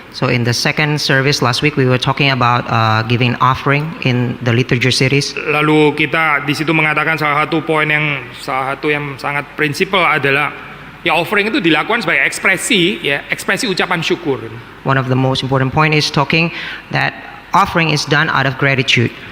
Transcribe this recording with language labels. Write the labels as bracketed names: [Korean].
[English] So in the second service last week we were talking about giving offering in the liturgy series. [Indonesian] Lalu kita di situ mengatakan salah satu yang sangat prinsipal adalah ya offering itu dilakukan sebagai ekspresi ucapan syukur. [English] One of the most important point is talking that offering is done out of gratitude.